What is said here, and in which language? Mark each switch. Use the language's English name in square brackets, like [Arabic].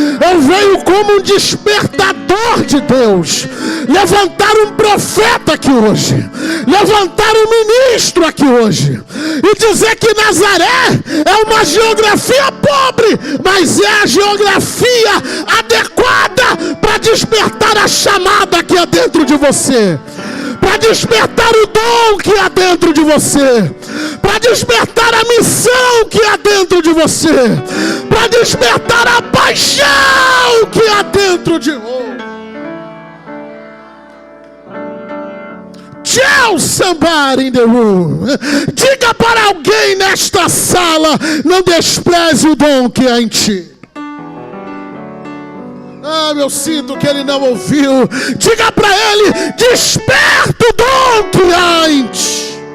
[Portuguese] Eu venho como um despertador de Deus, levantar um profeta aqui hoje, levantar um ministro aqui hoje, e dizer que Nazaré é uma geografia pobre, mas é a geografia adequada para despertar a chamada que há dentro de você, para despertar o dom que há dentro de você, para despertar a missão que há dentro de você, para despertar a paixão que há dentro de você. [English] Tell somebody in the room. [Portuguese] Diga para alguém nesta sala: não despreze o dom que há em ti. Ah, eu sinto que ele não ouviu. Diga para ele: desperta o dom que há em ti.